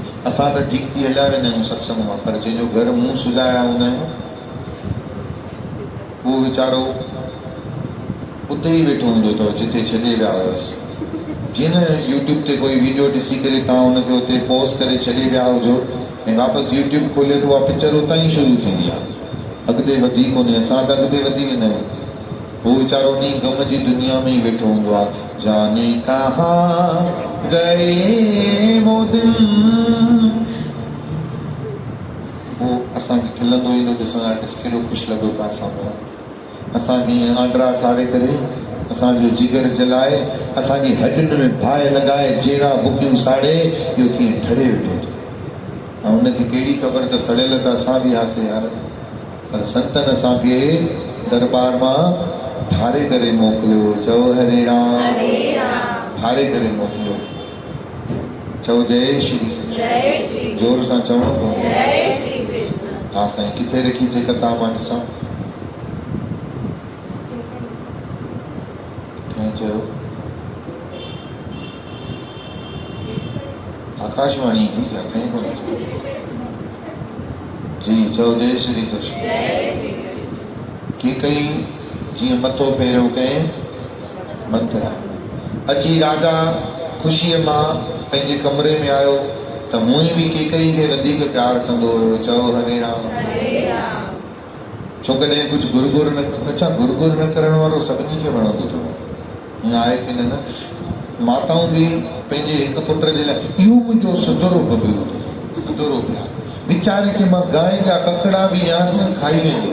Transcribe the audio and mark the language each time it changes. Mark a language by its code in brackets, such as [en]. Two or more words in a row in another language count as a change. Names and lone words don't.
[sd] असां त ठीकु थी हलिया वेंदा आहियूं सत्संग मां, पर जंहिंजो घर मुंहुं सुॼाया हूंदा आहियूं उहो वीचारो उते ई वेठो हूंदो अथव जिते छॾे विया हुयसि। जीअं न यूट्यूब ते कोई वीडियो ॾिसी करे तव्हां हुनखे उते पॉज़ करे छॾे विया हुजो ऐं वापसि यूट्यूब खोले त उहा पिक्चर उतां ई शुरू थींदी आहे, अॻिते वधी कोन्हे। असां त अॻिते वधी वेंदा आहियूं, वो वीचारो उन गम जी दुनिया में ही बैठो हूंदो आहे। [hi] जाने कहाँ गए वो दिन, [sd] वो असांखे खिलंदो ईंदो ॾिसण, ॾिस केॾो ख़ुशि लॻो पिया असां पिया, असांखे ईअं आंड्रा साड़े करे, असांजो जिगर जलाए, असांजी हॾियुनि में बाहि लॻाए, जेरा बुकियूं साड़े, इहो कीअं ठरे वेठो थो। ऐं उनखे कहिड़ी ख़बर त सड़ियल त असां बि हुआसीं यार, पर संतनि असांखे दरबार मां ठारे करे मोकिलियो। चओ हरे राम, ठारे करे मोकिलियो। चओ जय श्री, जोर सां चवणो पवंदो। हा साईं, किथे रखीसीं कथा मां ॾिसां, कंहिं चयो आकाशवाणी जी, या कहीं कोन जी। चओ जय श्री कृष्ण। की कई जीअं मथो फेरियो कंहिं मंथरा, अची राजा ख़ुशीअ मां पंहिंजे कमरे में आयो त मूं ई बि केकई खे वधीक प्यारु कंदो हुयो। चओ हरे राम। छो कॾहिं कुझु गुरगुर न, अच्छा गुरगुर न करण वारो सभिनी खे वणंदो अथव, ईअं आहे की न? माताऊं बि पंहिंजे हिकु पुट जे लाइ, इहो मुंहिंजो सुधरो बबलू अथव, सुधरो प्यारु, वीचारे खे मां गांइ जा ककड़ा बि ॾियांसि न खाई वेंदो।